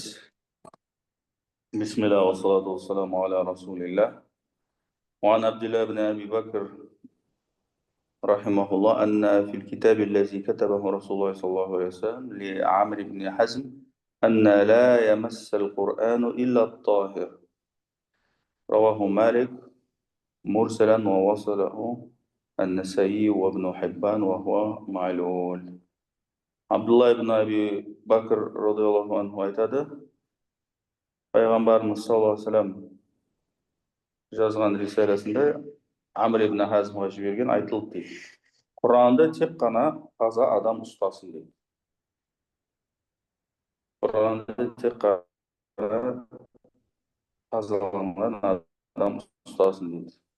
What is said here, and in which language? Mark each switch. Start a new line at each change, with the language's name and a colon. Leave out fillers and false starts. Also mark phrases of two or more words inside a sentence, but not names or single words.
Arabic: بسم الله والصلاة والسلام على رسول الله وعن عبد الله بن أبي بكر رحمه الله أن في الكتاب الذي كتبه رسول الله صلى الله عليه وسلم لعمرو بن حزم أن لا يمس القرآن إلا الطاهر، رواه مالك مرسلا ووصله النسائي وابن حبان وهو معلول.
Kazakh: Абдулла ибн Аби Бакр
Arabic: رضي الله عنه
Kazakh: айтады, пайғамбарымыз
Arabic: صلى الله عليه وسلم
Kazakh: жазған рисаласында Амр ибн Хазмға жіберген айтылды дейді. Құранды тек қана таза адам ұстасын дейді. Құранды тек қана тазаланған адам ұстасын дейді.